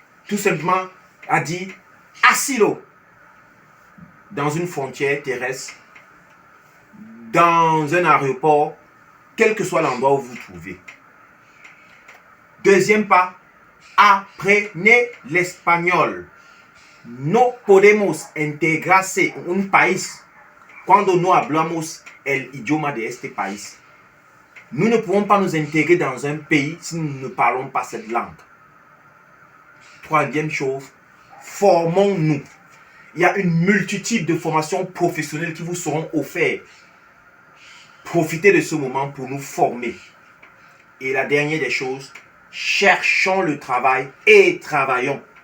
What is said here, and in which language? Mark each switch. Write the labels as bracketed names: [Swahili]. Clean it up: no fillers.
[French] Tout simplement à dire asilo dans une frontière terrestre, dans un aéroport, quel que soit l'endroit où vous vous trouvez. Deuxième pas, apprenez l'espagnol. [Spanish] No podemos integrarse en un país cuando no hablamos el idioma de este país. [French] Nous ne pouvons pas nous intégrer dans un pays si nous ne parlons pas cette langue. Troisième chose, formons-nous. Il y a une multitude de formations professionnelles qui vous seront offertes. Profitez de ce moment pour nous former. Et la dernière des choses, cherchons le travail et travaillons.